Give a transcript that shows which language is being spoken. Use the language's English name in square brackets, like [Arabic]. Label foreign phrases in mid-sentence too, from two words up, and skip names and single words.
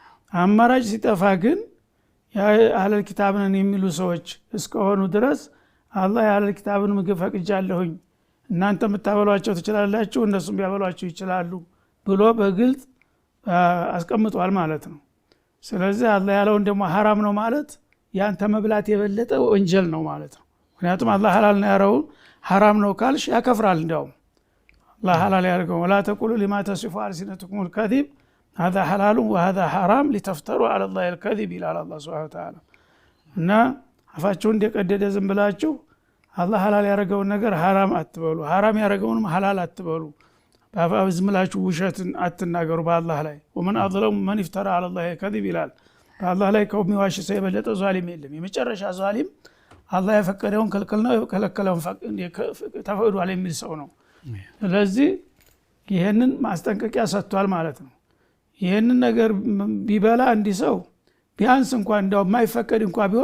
[Amharic] አማራጭ ሲጠፋ ግን የአህለል ኪታብን የሚሉ ሰዎች እስከሆኑ ድረስ አላህ የአህለል ኪታብን ምግብ ፈቅጃለሁኝ እናንተ የምታበሏቸው ትችላላችሁ እነሱም ቢያበሏቸው ይችላሉ ብሎ በግልጽ አስቀምጧል ማለት ነው። ስለዚህ አላህ ያለውን ደግሞ ሐራም ነው ማለት ያንተ መብላት የበለጠ ወንጀል ነው ማለት ነው። ምክንያቱም አላህ ሐላል ነው ያረው ሐራም ነው ካልሽ ያከፍራል። እንደውም አላህ ሐላል ያደረገው [Arabic] ولا تقولوا لما تصف ألسنتكم الكذب هذا حلال وهذا حرام لتفتروا على الله الكذب [Amharic] ይላል አላህ [Arabic] سبحانه وتعالى። [Amharic] እና አፋችሁ እንደቀደደ ዝም ብላችሁ አላህ ሐላል ያደረገውን ነገር ሐራም አትበሉ ሐራም ያደረገውን ሐላል አትበሉ በአፋችሁ ዝም ብላችሁ ውሸትን አትናገሩ በአላህ ላይ [Arabic] ومن اظلم من افترى على الله الكذب [Amharic] ይላል። በአላህ ላይ ከሚዋሽ ሰው የበለጠ ዛሊም የለም። የመጨረሻ ዛሊም አላህ የፈቀደውን ክልክል ነው የከለከለውን ተፈቅዷል የሚል ሰው ነው። ስለዚህ ይሄንን ማስጠንቀቂያ ሰጥቷል ማለት ነው። ይሄንን ነገር ቢበላ እንዲ ሰው ቢያንስ እንኳን እንደው የማይፈቀድ እንኳን ቢሆን